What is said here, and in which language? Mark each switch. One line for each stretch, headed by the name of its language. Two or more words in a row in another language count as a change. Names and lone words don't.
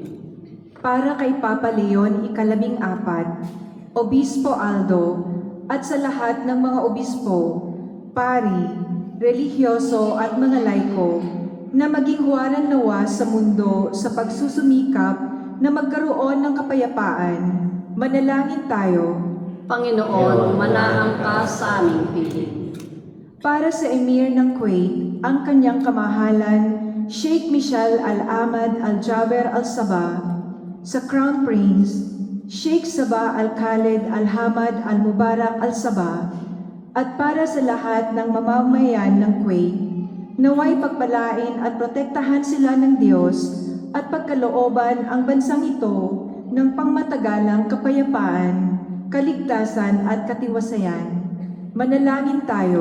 Filipino: Para kay Papa Leon ika-14, Obispo Aldo, at sa lahat ng mga obispo, pari, relihiyoso at mga laiko, na maging huwaran nawa sa mundo sa pagsusumikap na magkaroon ng kapayapaan. Manalangin tayo. Panginoon, manahan ka sa aming piling. Para sa Emir ng Kuwait, ang kanyang kamahalan, Sheikh Michal Al-Ahmad Al-Jaber Al-Sabah, sa
English: Crown Prince,
Filipino: Sheikh Sabah Al-Khalid Al-Hamad Al-Mubarak Al-Sabah, at para sa lahat ng mamamayan ng Kuwait, naway pagpalain at protektahan sila ng Diyos at pagkalooban ang bansang ito ng pangmatagalang kapayapaan, kaligtasan at katiwasayan. Manalangin tayo.